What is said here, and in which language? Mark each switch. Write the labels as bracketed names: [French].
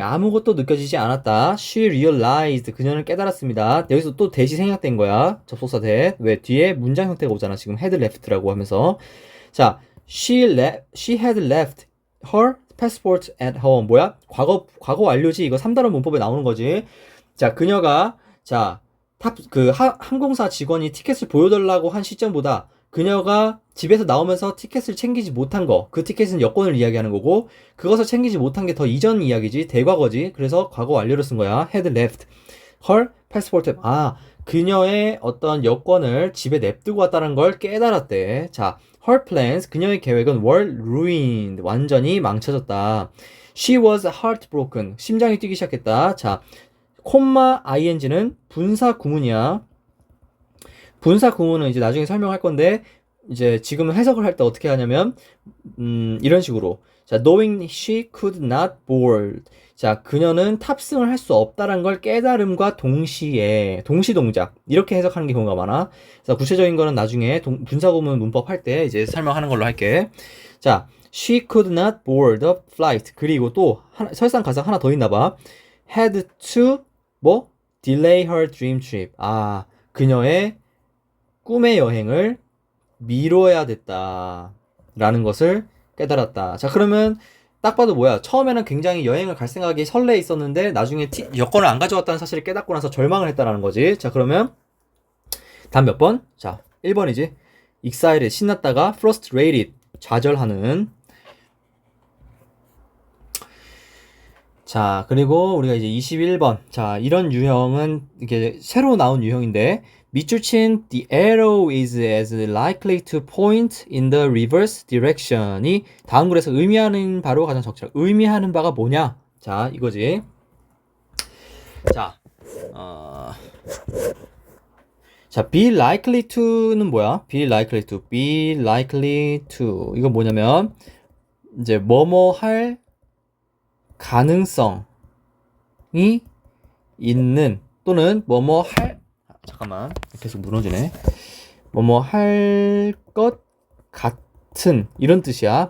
[Korean] 아무것도 느껴지지 않았다. [English] She realized. [Korean] 그녀는 깨달았습니다. 여기서 또 대시 생략된 거야. 접속사 대. 왜? 뒤에 문장 형태가 오잖아. 지금 had left라고 하면서. [English] 자, she had left her passport at home. [Korean] 뭐야? 과거 완료지. 이거 3단원 문법에 나오는 거지. 자, 그녀가 항공사 직원이 티켓을 보여달라고 한 시점보다 그녀가 집에서 나오면서 티켓을 챙기지 못한 거, 그 티켓은 여권을 이야기하는 거고, 그것을 챙기지 못한 게 더 이전 이야기지, 대과거지. 그래서 과거 완료를 쓴 거야. [English] had left her passport. [Korean] 그녀의 어떤 여권을 집에 냅두고 왔다는 걸 깨달았대. 자, her plans, 그녀의 계획은 [English] were ruined, [Korean] 완전히 망쳐졌다. [English] She was heartbroken, [Korean] 심장이 뛰기 시작했다. 자, 콤마 ing는 분사 구문이야. 분사 구문은 이제 나중에 설명할 건데, 이제 지금 해석을 할 때 어떻게 하냐면, 이런 식으로. [English] 자, knowing she could not board. [Korean] 자, 그녀는 탑승을 할 수 없다는 걸 깨달음과 동시에, 동시 동작. 이렇게 해석하는 게 경우가 많아. 그래서 구체적인 거는 나중에 분사 구문 문법 할 때 이제 설명하는 걸로 할게. [English] 자, she could not board the flight. [Korean] 그리고 또, 설상가상 하나 더 있나 봐. [English] had to, delay her dream trip. [Korean] 그녀의 꿈의 여행을 미뤄야 됐다. 라는 것을 깨달았다. 자, 그러면 딱 봐도 뭐야? 처음에는 굉장히 여행을 갈 생각이 설레 있었는데 나중에 여권을 안 가져왔다는 사실을 깨닫고 나서 절망을 했다라는 거지. 자, 그러면 다음 몇 번? 자, 1번이지. excited, 신났다가 frustrated, 좌절하는. 자, 그리고 우리가 이제 21번. 자, 이런 유형은 이게 새로 나온 유형인데, 밑줄 친 [English] the arrow is as likely to point in the reverse direction [Korean] 이 다음 글에서 의미하는 바로 가장 적절. 의미하는 바가 뭐냐? 자, 이거지. 자, be likely to는 뭐야? [English] be likely to, be likely to. [Korean] 이건 뭐냐면, 이제 뭐뭐 할 가능성이 있는 또는 뭐뭐 할 잠깐만 계속 무너지네. 뭐뭐 할 것 같은 이런 뜻이야.